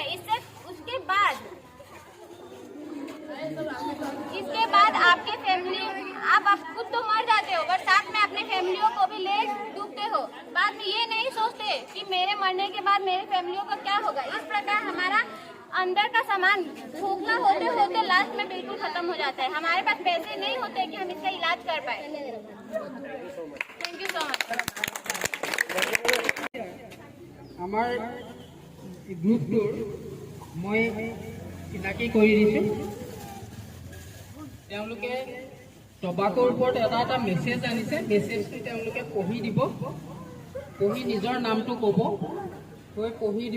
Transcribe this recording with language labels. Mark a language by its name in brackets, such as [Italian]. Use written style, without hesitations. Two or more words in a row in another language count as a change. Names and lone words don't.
[Hindi] उसके बाद आपके फैमिली, आप खुद तो मर जाते हो पर साथ में अपने फैमिलियों को भी ले डूबते हो। बाद में ये नहीं सोचते कि मेरे मरने के बाद मेरे फैमिलियों का क्या होगा। इस प्रकार हमारा अंदर का सामान खोखला होते होते लास्ट में बिल्कुल खत्म हो जाता है। हमारे पास पैसे नहीं होते कि हम इसका इलाज कर पाए। [English] Thank you so much. [Assamese] আমাৰ গ্ৰুপটোৰ মই চিনাকি কৰি দিছোঁ। তেওঁলোকে টবাকৰ ওপৰত এটা মেছেজ আনিছে। মেছেজটো তেওঁলোকে পঢ়ি দিব, পঢ়ি নিজৰ নামটো ক'ব, কৈ পঢ়ি দিব।